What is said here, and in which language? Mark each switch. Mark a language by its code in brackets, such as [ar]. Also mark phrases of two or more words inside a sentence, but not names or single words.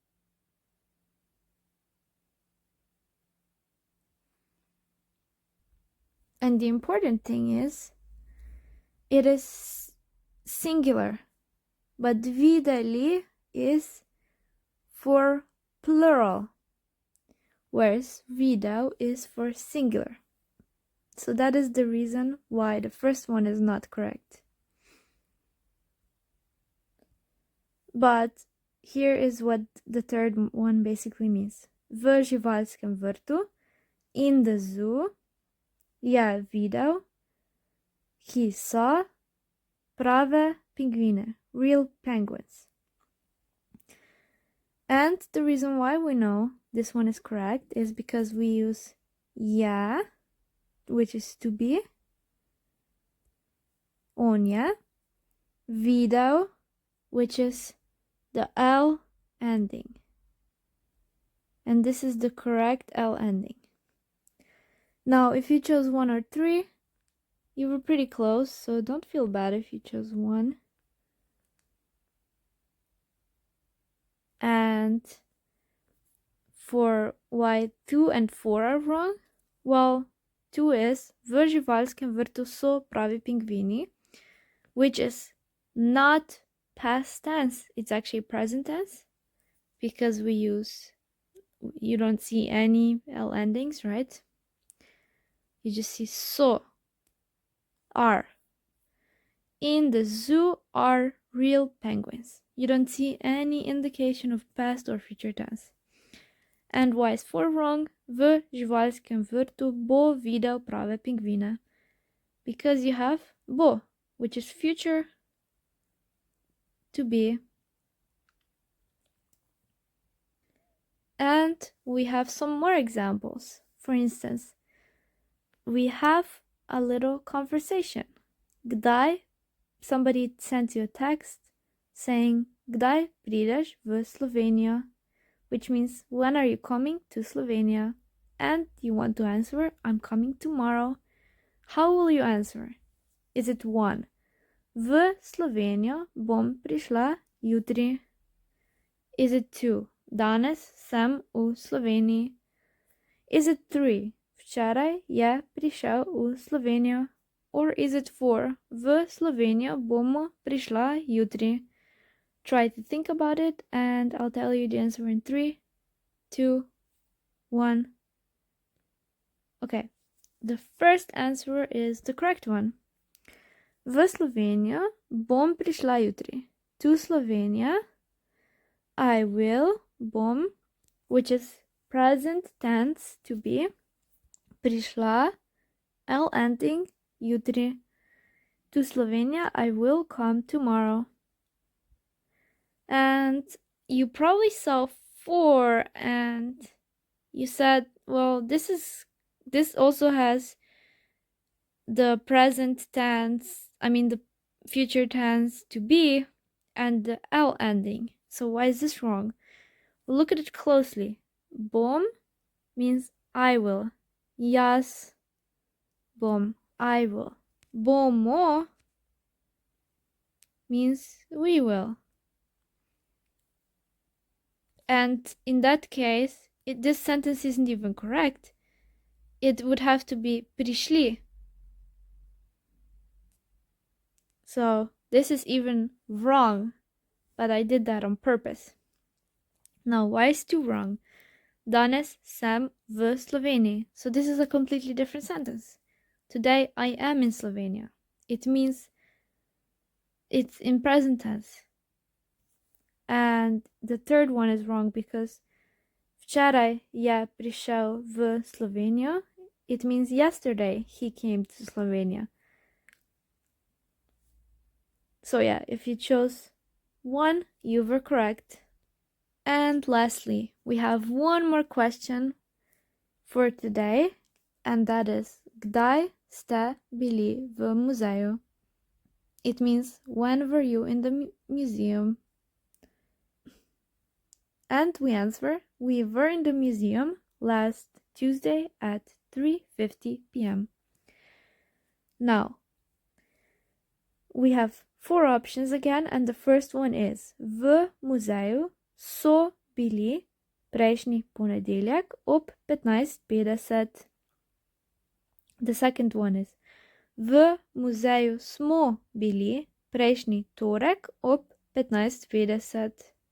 [en] And the important thing is, it is singular, but videli is for plural, whereas videl is for singular. So that is the reason why the first one is not correct. But here is what the third one basically means. [sl] V živalskem vrtu, [en] in the zoo, [sl] je videl, [en] he saw [sl] prave pingvine, [en] real penguins. And the reason why we know this one is correct is because we use ja, which is to be, [sl] on je, videl, [en] which is the L ending. And this is the correct L ending. Now, if you chose 1 or 3, you were pretty close, so don't feel bad if you chose 1. And for why 2 and 4 are wrong, well, 2 is [sl] v živalskem vrtu so pravi pingvini, [en] which is not past tense, it's actually present tense, because you don't see any L endings, right? You just see so, are. In the zoo are real penguins. You don't see any indication of past or future tense. And why is 4 wrong? [sl] V živalskem vrtu bo videl prave pingvine. [en] Because you have bo, which is future to be. And we have some more examples. For instance, we have a little conversation. Kdaj? Somebody sends you a text saying, [sl] Kdaj prideš v Slovenijo? [en] which means when are you coming to Slovenia? And you want to answer, I'm coming tomorrow. How will you answer? Is it 1? [sl] V Slovenijo bom prišla jutri. [en] Is it 2? [sl] Danes sem v Sloveniji. [en] Is it 3? [sl] Včeraj je prišel v Slovenijo. [en] Or is it 4? [sl] V Slovenijo bomo prišla jutri. [en] Try to think about it and I'll tell you the answer in 3, 2, 1. Okay, the first answer is the correct one. [sl] V Slovenijo bom prišla jutri. [en] To Slovenia, I will, bom, which is present tense to be. [sl] Prišla, [en] L ending, [sl] jutri. [en] To Slovenia, I will come tomorrow. And you probably saw 4 and you said, well, this also has the present tense, the future tense to be and the L ending. So why is this wrong? Well, look at it closely. Bom means I will. [sl] Jaz bom, [en] I will. Bomo means we will. And in that case, this sentence isn't even correct. It would have to be prišli. So this is even wrong, but I did that on purpose. Now, why is 2 wrong? [sl] Danes sem v Sloveniji. [en] So this is a completely different sentence. Today I am in Slovenia. It means it's in present tense. And the third one is wrong because [sl] včeraj je prišel v Slovenijo. [en] It means yesterday he came to Slovenia. So yeah, if you chose 1, you were correct. And lastly, we have one more question for today, and that is [sl] Kdaj ste bili v muzeju? [en] It means when were you in the museum? And we answer, we were in the museum last Tuesday at 3:50 p.m. Now, we have 4 options again, and the first one is [sl] v muzeju so bili prejšnji ponedeljek ob 15:50. [en] The second one is [sl] v muzeju smo bili prejšnji torek ob 15:50.